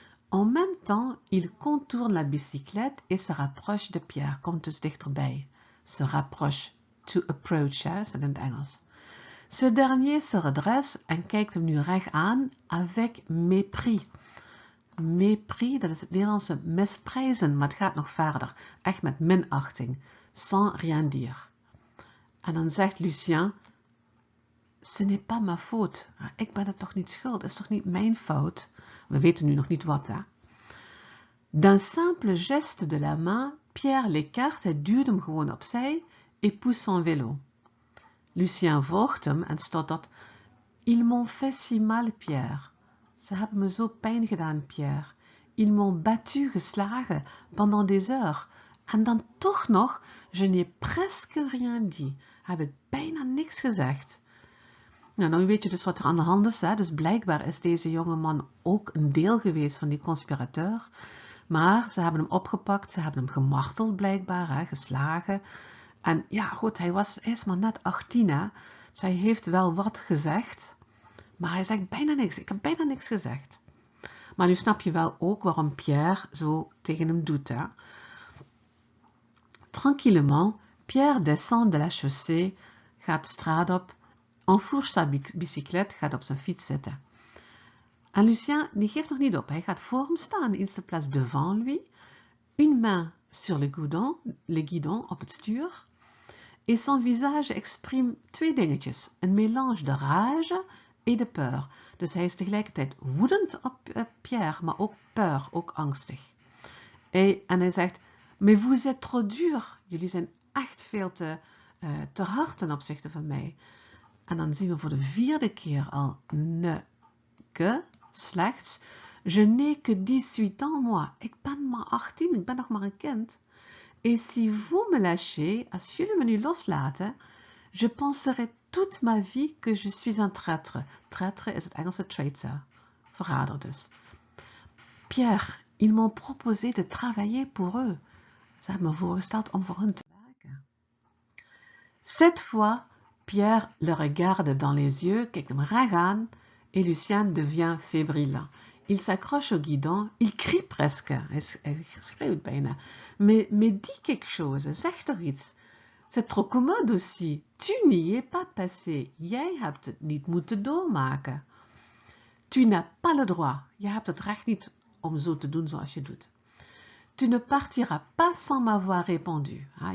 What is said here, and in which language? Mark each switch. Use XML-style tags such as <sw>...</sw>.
<fr>En même temps, il contourne la bicyclette et se rapproche de Pierre,</fr> <nl>komt dus dichterbij. Se rapproche, to approach, hè, is dat in het Engels.</nl> <fr>Ce dernier se redresse</fr> <nl>en kijkt hem nu recht aan,</nl> <fr>avec mépris.</fr> <nl>Mépris, dat is het Nederlandse misprijzen, maar het gaat nog verder. Echt met minachting.</nl> <fr>Sans rien dire.</fr> <nl>En dan zegt Lucien,</nl> <fr>ce n'est pas ma faute.</fr> <nl>Ik ben het toch niet schuld, het is toch niet mijn fout? We weten nu nog niet wat, hè.</nl> <fr>D'un simple geste de la main, Pierre l'écarte,</fr> <nl>hij duwt hem gewoon opzij,</nl> <fr>et pousse son vélo. Lucien</fr> <nl>volgt hem en stottert,</nl> <fr>ils m'ont fait si mal, Pierre.</fr> <nl>Ze hebben me zo pijn gedaan, Pierre.</nl> <fr>Ils m'ont battu,</fr> <nl>geslagen,</nl> <fr>pendant des heures.</fr> <nl>En dan toch nog,</nl> <fr>je n'ai presque rien dit.</fr> <nl>Heb ik bijna niks gezegd. Nou, dan weet je dus wat er aan de hand is. Hè? Dus blijkbaar is deze jonge man ook een deel geweest van die conspirateur. Maar ze hebben hem opgepakt, ze hebben hem gemarteld blijkbaar, hè? Geslagen. En ja, goed, hij is maar net 18, hè. Dus hij heeft wel wat gezegd. Maar hij zegt bijna niks. Ik heb bijna niks gezegd. Maar nu snap je wel ook waarom Pierre zo tegen hem doet, hè.</nl> <fr>Tranquillement, Pierre descend de la chaussée,</fr> <nl>gaat de straat op,</nl> <fr>enfourche sa bicyclette,</fr> <nl>gaat op zijn fiets zitten. En Lucien, die geeft nog niet op. Hij gaat voor hem staan.</nl> <fr>Il se place devant lui, une main sur le guidon</fr> <nl>op het stuur.</nl> <fr>Et son visage exprime 2 dingetjes. Een mélange de rage et de peur.</fr> <nl>Dus hij is tegelijkertijd woedend op Pierre, maar ook peur, ook angstig. En hij zegt,</nl> <fr>mais vous êtes trop dur.</fr> <nl>Jullie zijn echt veel te hard ten opzichte van mij. En dan zien we voor de 4e keer al ne que, slechts.</nl> <fr>Je n'ai que 18 ans, moi.</fr> <nl>Ik ben maar 18, ik ben nog maar een kind.</nl> <fr>Et si vous me lâchez,</fr> <nl>als jullie me nu loslaten,</nl> <fr>je penserai toute ma vie que je suis un traître.</fr> <nl>Traître is het Engelse traitor, verrader dus. Pierre,</nl> <fr>ils m'ont proposé de travailler pour eux.</fr> <nl>Ze hebben me voorgesteld om voor hun te werken.</nl> <fr>Cette fois, Pierre le regarde dans les yeux,</fr> <nl>kijkt hem recht aan,</nl> <fr>et Lucien devient fébrile. Il s'accroche au guidon, il crie presque,</fr> <nl>hij schreeuwt bijna,</nl> <fr>mais dis quelque chose,</fr> <nl>zeg toch iets.</nl> <fr>C'est trop commode aussi, tu n'y es pas passé,</fr> <nl>jij hebt het niet moeten doormaken.</nl> <fr>Tu n'as pas le droit,</fr> <nl>je hebt het recht niet om zo te doen zoals je doet.</nl> <fr>Tu ne partiras pas sans m'avoir répondu.</fr>